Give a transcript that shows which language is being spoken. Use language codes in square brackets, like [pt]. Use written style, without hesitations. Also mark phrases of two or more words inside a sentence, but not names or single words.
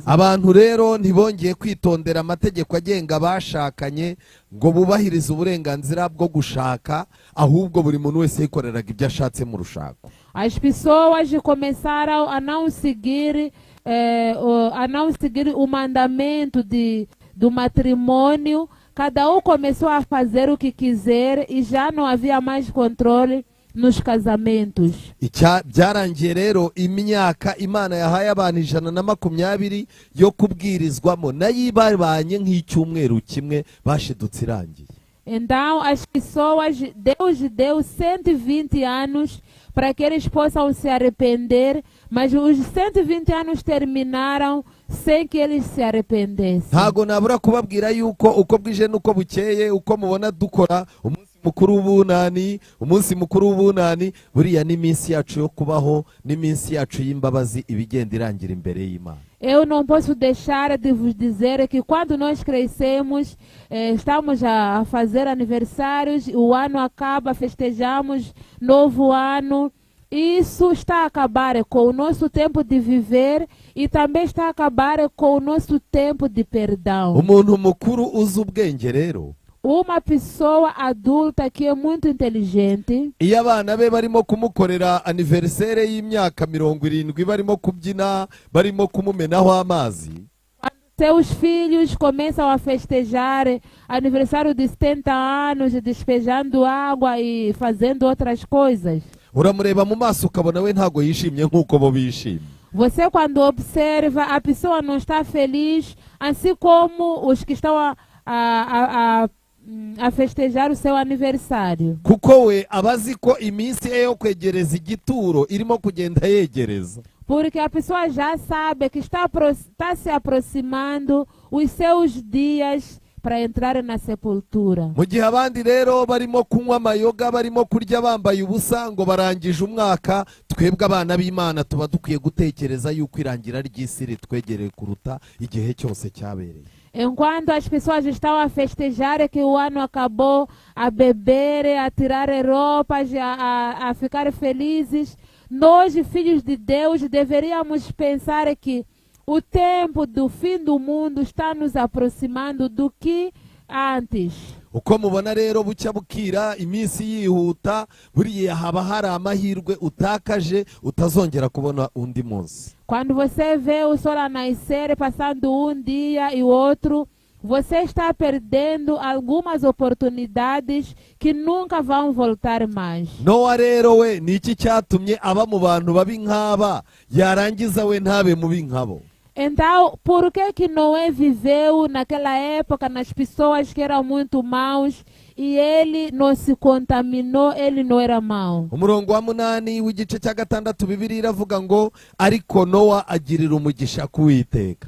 [rw] abantu rero ntibongeye kwitondera amategeko agenga abashakanye ngo bubahirize uburenganzira bwo gushaka, ahubwo buri muntu wese yikoreraga ibyo ashatse mu rushako. [pt] As pessoas começaram a não seguir o mandamento do matrimônio. Cada um começou a fazer o que quiser e já não havia mais controle nos casamentos. [rw] Byarangiye rero imyaka Imana yahaye abantu 120 yo kubwirizwamo nayo ibabanye nk'icyumweru kimwe bashidutse irangiye. [pt] Então as pessoas, Deus deu 120 anos para que eles possam se arrepender, mas os 120 anos terminaram sem que eles se arrependessem. [rw] Ntago nabura kubabwira yuko uko bwije nuko bukeye, uko mubona dukora umunsi mukuru w'ubunani buriya n'iminsi yacu yo kubaho, n'iminsi yacu y'imbabazi ibigenda irangira imbere y'Imana. [pt] Eu não posso deixar de vos dizer que quando nós crescemos, estamos a fazer aniversários, o ano acaba, festejamos novo ano. Isso está a acabar com o nosso tempo de viver e também está a acabar com o nosso tempo de perdão. [rw] Umuntu mukuru uzi ubwenge rero, [pt] uma pessoa adulta que é muito inteligente, [rw] iyo abana be barimo kumukorera aniversere y'imyaka 70 barimo kubyina, barimo kumumenaho amazi, [pt] seus filhos começam a festejar aniversário de 70 anos, despejando água e fazendo outras coisas. [rw] uramureba mu maso ukabona we ntago yishimye nk'uko bo bishimye. [pt] Você quando observa, a pessoa não está feliz, assim como os que estão a festejar o seu aniversário. [rw] Kuko we abazi ko iminsi yo kwegereza igituro irimo kugenda yegereza. [pt] Porque a pessoa já sabe que está se aproximando os seus dias para entrar na sepultura. [rw] Mu gihe abandi rero barimo kunywa amayoga, barimo kurya bambaye ubusa ngo barangije umwaka, twebwe abana b'Imana tuba dukwiye gutekereza yuko irangira ry'isi ritwegereye kuruta igihe cyose cyabereye. [pt] Enquanto as pessoas estão a festejar que o ano acabou, a beber, a tirar roupas, a ficar felizes, nós, filhos de Deus, deveríamos pensar que o tempo do fim do mundo está nos aproximando do que antes. [rw] Uko mubona rero bucya bukira iminsi yihuta, buriya haba hari amahirwe utakaje utazongera kubona undi munsi. [pt] Quando você vê o sol a nascer, passando um dia e o outro, você está perdendo algumas oportunidades que nunca vão voltar mais. [rw] Nowa rero we niki cyatumye aba mu bantu babi nk'aba yarangiza we ntabe mubi nkabo? [pt] Então, por que Noé viveu naquela época nas pessoas que eram muito maus e ele não se contaminou, ele não era mau? [rw] Umurongo wa 8 w'igice cya 6 Bibiliya iravuga ngo ariko Nowa agirira umugisha kuwiteka.